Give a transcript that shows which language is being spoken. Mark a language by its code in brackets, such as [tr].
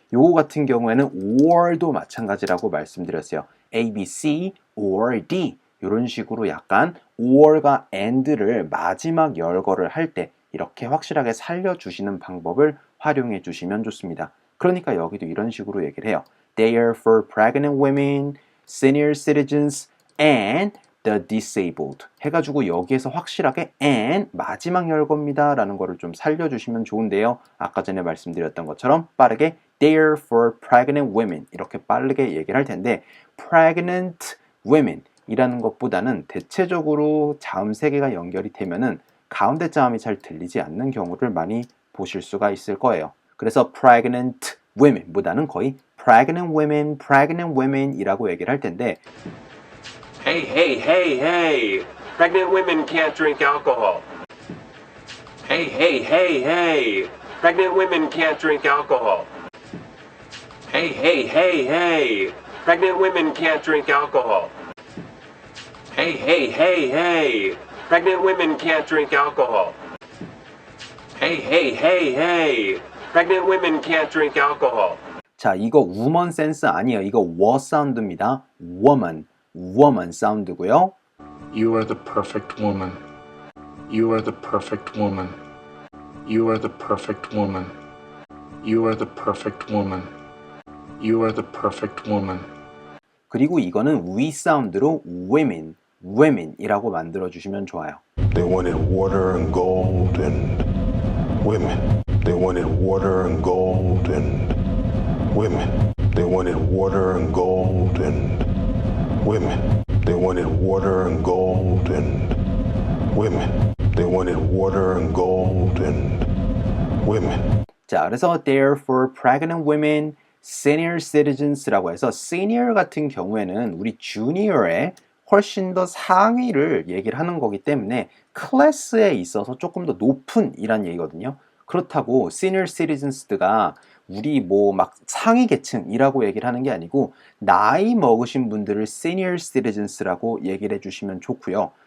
[ko] 요거 같은 경우에는 or도 마찬가지라고 말씀드렸어요. A, B, C, or D 이런 식으로 약간 or과 and를 마지막 열거를 할 때 이렇게 확실하게 살려주시는 방법을 활용해 주시면 좋습니다. 그러니까 여기도 이런 식으로 얘기를 해요. [en] They are for pregnant women, senior citizens, and the disabled [ko] 해가지고 여기에서 확실하게 and 마지막 열거입니다 라는 거를 좀 살려주시면 좋은데요. 아까 전에 말씀드렸던 것처럼 빠르게 [en] They are for pregnant women [ko] 이렇게 빠르게 얘기를 할 텐데 pregnant women 이라는 것보다는 대체적으로 자음 3개가 연결이 되면은 가운데 자음이 잘 들리지 않는 경우를 많이 보실 수가 있을 거예요. 그래서 pregnant women 보다는 거의 pregnant women 이라고 얘기를 할 텐데 [en] Hey, hey, hey, hey! Pregnant women can't drink alcohol. Hey, hey, hey, hey! Pregnant women can't drink alcohol. Hey, hey, hey, hey! Pregnant women can't drink alcohol. Hey, hey, hey, hey! Pregnant women can't drink alcohol. Hey, hey, hey, hey! Pregnant women can't drink alcohol. [ko] 자, 이거 woman 센스 아니에요. 이거 워 사운드입니다. woman 사운드고요. [en] You are the perfect woman. You are the perfect woman. You are the perfect woman. You are the perfect woman. You are the perfect woman. [ko] 그리고 이거는 we 사운드로 women이라고 만들어 주시면 좋아요. [en] They wanted water and gold and women. They wanted water and gold and women. They wanted water and gold and women. They wanted water and gold and women. They wanted water and gold and women. [ko] 자, 그래서 [en] they're for pregnant women, senior citizens [ko] 라고 해서 senior 같은 경우에는 우리 junior의 훨씬 더 상위를 얘기를 하는 거기 때문에 클래스에 있어서 조금 더 높은 이란 얘기거든요. 그렇다고 senior citizens가 우리 뭐 막 상위 계층이라고 얘기를 하는 게 아니고 나이 먹으신 분들을 senior citizens라고 얘기를 해주시면 좋고요.